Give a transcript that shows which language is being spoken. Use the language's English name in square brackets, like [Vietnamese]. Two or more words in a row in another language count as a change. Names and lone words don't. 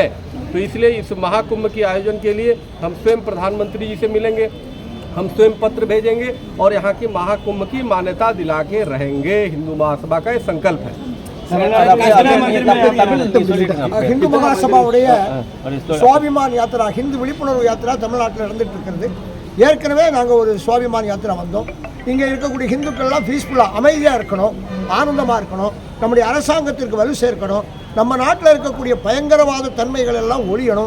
[Hindi] तो इसलिए इस महाकुंभ के आयोजन के लिए हम स्वयं प्रधानमंत्री जी से मिलेंगे, हम स्वयं पत्र भेजेंगे और यहाँ की महाकुंभ की मान्यता दिला के रहेंगे। हिंदू महासभा का ये संकल्प है। [Tamil] हिंदू महासभाவுடைய சுவாபிமான் யாத்திரா, ஹிந்து விழிப்புணர்வு யாத்திரா தமிழ்நாட்டில் நடந்துட்டு இருக்கிறது. ஏற்கனவே நாங்கள் ஒரு சுவாபிமான் யாத்திரா வந்தோம். இங்கே இருக்கக்கூடிய ஹிந்துக்கள்லாம் பீஸ்ஃபுல்லாக அமைதியாக இருக்கணும், ஆனந்தமாக இருக்கணும், நம்முடைய அரசாங்கத்திற்கு வலு சேர்க்கணும். நம்ம நாட்டில் இருக்கக்கூடிய பயங்கரவாத தன்மைகள் எல்லாம் ஒழியணும்.